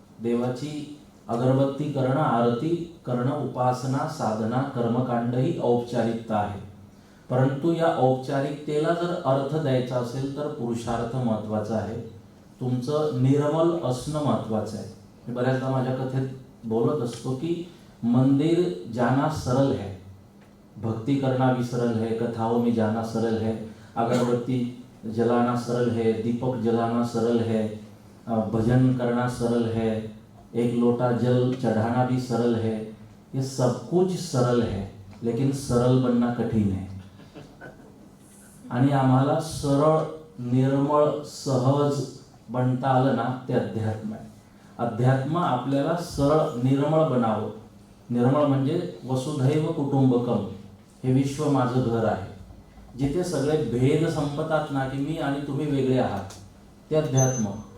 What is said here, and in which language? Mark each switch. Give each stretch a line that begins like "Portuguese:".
Marathi: देवाची अगरबत्ती करणं, आरती करणं, उपासना, साधना, कर्मकांड ही औपचारिकता आहे. परंतु या औपचारिकतेला जर अर्थ द्यायचा असेल तर पुरुषार्थ महत्त्वाचा आहे. तुमचं निर्मल असणं महत्त्वाचं आहे. मी बऱ्याचदा माझ्या कथेत बोलत असतो की
Hindi: मंदिर जाना सरल है, भक्ति करना भी सरल है, कथाओं में जाना सरल है, अगरबत्ती जलाना सरल है, दीपक जलाना सरल है, भजन करना सरल है, एक लोटा जल चढ़ाना भी सरल है. ये सब कुछ सरल है, लेकिन सरल बनना कठीण है.
Marathi: आणि आम्हाला सरळ, निर्मळ, सहज बनता आलं ना ते अध्यात्म आहे. अध्यात्म आपल्याला सरळ, निर्मळ बनावं. निर्मळ म्हणजे वसुधैव कुटुंबकम, हे विश्व माझं घर आहे. जिथे सगळे भेद संपतात ना, की मी आणि तुम्ही वेगळे आहात, ते अध्यात्म.